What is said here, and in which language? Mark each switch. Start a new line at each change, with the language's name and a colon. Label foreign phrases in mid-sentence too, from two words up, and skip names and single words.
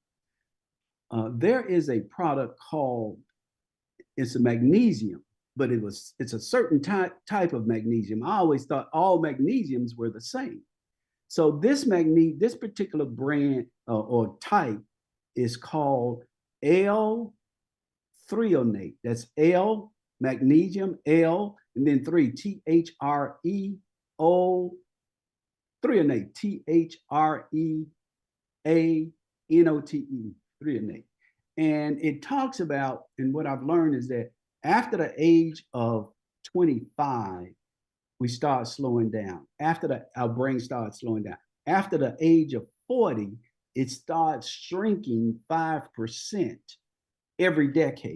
English: There is a product called, it's a magnesium, but it's a certain type of magnesium. I always thought all magnesiums were the same. So this particular brand or type is called L-threonate. That's L, magnesium, L, and then 3, T-H-R-E-O, threonate, T-H-R-E-A-N-O-T-E, threonate. And it talks about, and what I've learned is that after the age of 25, we start slowing down. Our brain starts slowing down. After the age of 40, it starts shrinking 5% every decade.